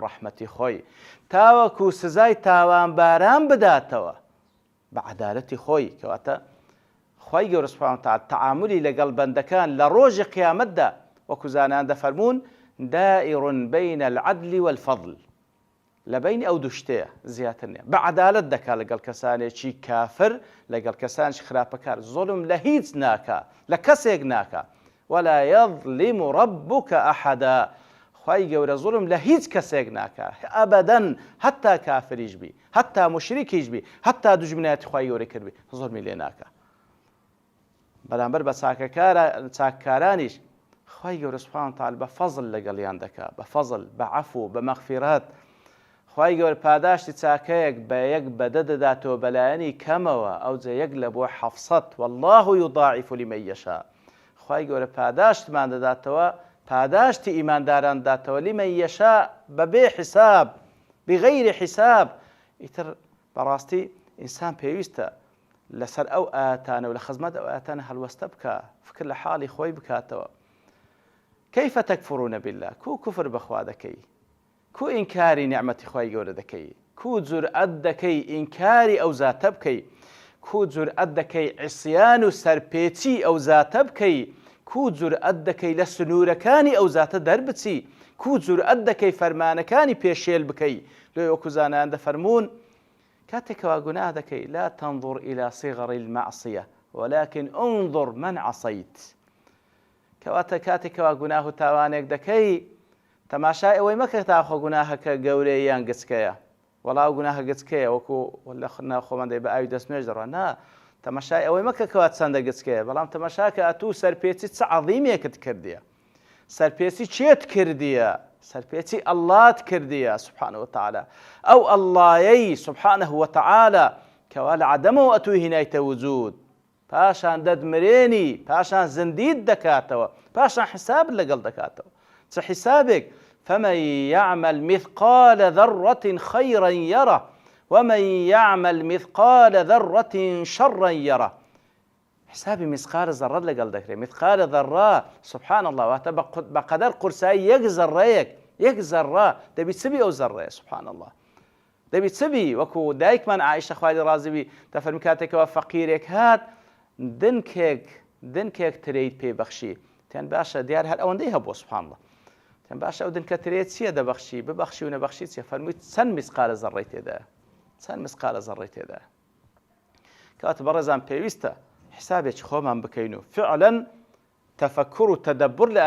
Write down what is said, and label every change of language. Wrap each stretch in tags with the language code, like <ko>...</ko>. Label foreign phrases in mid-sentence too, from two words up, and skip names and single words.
<ckb>ڕەحمەتی خۆی تاوەکو سزای تاوانباران بداتەوە بە عەدالەتی خۆی کەواتە خوای گەورە</ckb> <ar>سوبحانەهو وتەعالە</ar> <ckb>تەعاملی لەگەڵ بەندەکان لە ڕۆژی قیامەتدا وەکو زانایان دەفەرموون</ckb> <ar>دائر بین العدل والفضل</ar> <ckb>لەبین ئەو دوو شتەیە زیاتر نییە بە عەدالەت دەکا لەگەڵ کەسانێکی کافر لەگەڵ کەسانێکی خراپەکار زوڵم لە هیچ ناکا لە کەسێک ناکا</ckb> <ar>ولا يظلم ربك أحدا</ar> <ckb>خوای گەورە زوڵم لە هیچ کەسێک ناکا ئەبەدەن هەتا کافریش بی هەتا مشریکیش بی هەتا دوژمنایەتی خوای گەورەی کردبی زوڵمی لێ ناکا بەرامبەر بە چاککارانیش خوای گەورە</ckb> <ar>سوبحانەهو وتەعالە</ar> <ckb>بە فەزل لەگەڵیان دەکا بە فەزل بە عەفو بە مەغفیرەت خوای گەورە پاداشتی چاکەیەک بە یەک بەدە دەداتەوە بەلایەنی کەمەوە ئەوجا یەک لە بۆ 700</ckb> <ar>والله يضاعف لمن يشاء</ar> <ckb>خوای گەورە پاداشتمان دەداتەوە پاداشتی ئیمانداران داتەوە</ckb> <ar>لمن يشاء</ar> <ckb>بەبێ حساب</ckb> <ar>بغەیری حساب</ar> <ckb>ئیتر بەڕاستی ئینسان پێویستە لەسەر ئەو ئاەتانە و لە خزمەت ئەو ئاەتانە هەڵوەستە بکە فکر لە حاڵی خۆی بکاتەوە</ckb> <ar>كيف تكفرون بالله</ar> <ckb>كو كفر بخوا دەکەی کو ئینکاری نیعمەتی خوای گەورە دەکەی کو جورئەت دەکەی ئینکاری ئەو زاتە بکەی کو جورئەت دەکەی عیسیان و سەرپێچی ئەو زاتە بکەی کو جورئەت دەکەی لە سنوورەکانی ئەو زاتە دەربچی کو جورئەت دەکەی فەرمانەکانی پێشێل بکەی لێ وەکو زانایان دەفەرموون کاتێکەوە گوناه دەکەی</ckb> <ar>لا تنظر إلى صغر المعصية ولكن انظر من عصيت</ar> <ckb>کەواتە کاتێکەوە گوناه و تاوانێک دەکەی تەماشای ئەوەی مەکە تاخۆ گوناهەکە گەورەیە یان گچکەیە وەڵاو گوناهە گچکەیە وەکو ناوخۆمان دەی بە ئاوی دەستنوێژ دەڕوە نا تەماشای ئەوەی مەکە کەوات چەندە گچکەیە بەڵام تەماشاکە ئەتوو سەرپێچی چ عەظیمێکت کردیە سەرپێچی چێت کردیە سەرپێچی ئەڵڵات کردیە</ckb> <ar>سوبحانەهو وتەعالە</ar> <ckb>ئەو ئەڵڵایەی</ckb> <ar>سوبحانەهو وتەعالە</ar> <ckb>کەوا لە عەدەمەوە ئەتووی هێنایتە وجود پاشان دەدمرێنی پاشان زندیت دەکاتەوە پاشان حساب لەگەڵ دەکاتەوە چ حسابێک</ckb> <ar>فمن يعمل مثقال ذرة خيرا يره ومن يعمل مثقال ذرة شرا يره</ar> <ckb>حسابی</ckb> <ar>مثقال ذرة</ar> <ckb>لەگەڵ دەکرێت</ckb> <ar>مثقال ذرة سبحان الله</ar> <ckb>واتە بەقەدەر قورسایی یەک زەڕەیەک یەک زەڕە دەبی چبی ئەو زەڕەیە</ckb> <ar>سبحان الله</ar> <ckb>دەبی چبی وەکو دایکمان عایشە خوای ڕازی بی دەفەرمی کاتێکەوە فەقیرێک هات دنکێک ترێیت پێبەخشی تیان باشە دیار هەر ئەوەندەی هەبوو</ckb> <ar>سبحان الله</ar> <ckb>تیان باشە ئەو دنکە ترێت چییە دەبەخشی ببەخشی و نەبەخشی چیە فەرمووی چەند مثقال زەڕەی تێدایە چەند مثقال زەڕەی تێدایە کەواتە بەڕێزان پێویستە حسابێکی خۆمان بکەین و فعلا تەفەکر و تەدەبر لە</ckb>